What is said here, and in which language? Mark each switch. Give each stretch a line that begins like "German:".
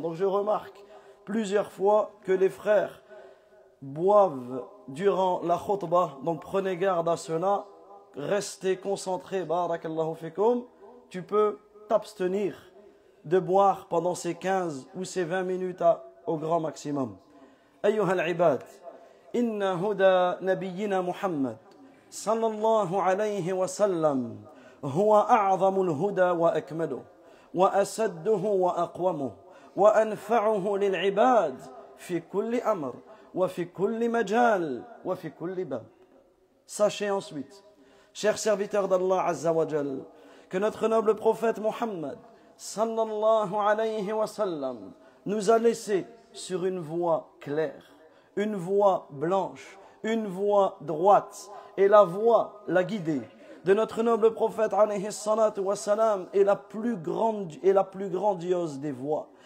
French: Donc je remarque plusieurs fois que les frères boivent durant la khutbah, donc prenez garde à cela, restez concentrés, barakallahu fikum. Tu peux t'abstenir de boire pendant ces 15 ou ces 20 minutes au grand maximum.
Arabic: أيها العباد إن هدى نبينا محمد صلى الله عليه وسلم هو أعظم الهدى وأكمله وأسده وأقومه وأنفعه للعباد في كل أمر وفي كل مجال وفي كل باب.
French: Sachez ensuite, chers serviteurs d'Allah Azza wa Jal, que notre noble prophète Mohammed sallallahu alayhi wa sallam nous a laissé sur une voie claire, une voie blanche, une voie droite, et la voie, la guidée de notre noble prophète alayhi salatu wa salam est la plus grande et la plus grandiose des voies.